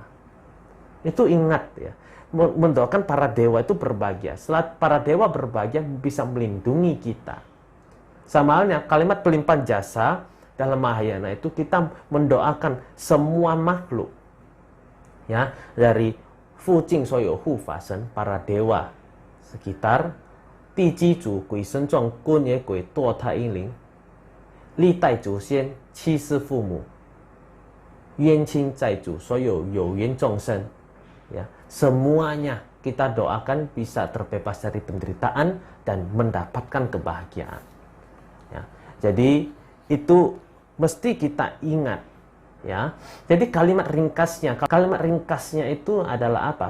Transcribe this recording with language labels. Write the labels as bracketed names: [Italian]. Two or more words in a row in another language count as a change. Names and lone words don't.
[Indonesian] Itu ingat ya, mendoakan para dewa itu berbahagia. Setelah para dewa berbahagia bisa melindungi kita. Sama halnya kalimat pelimpahan jasa dalam Mahayana itu kita mendoakan semua makhluk. Ya, dari [Chinese] 附近所有护法神, [Indonesian] para dewa sekitar, [Chinese] 地基主鬼神状孤野鬼堕胎婴灵，历代祖先七世父母，冤亲债主所有有缘众生, [Indonesian] ya, semuanya kita doakan bisa terbebas dari penderitaan dan mendapatkan kebahagiaan. Ya, jadi itu mesti kita ingat. Ya, jadi kalimat ringkasnya itu adalah apa?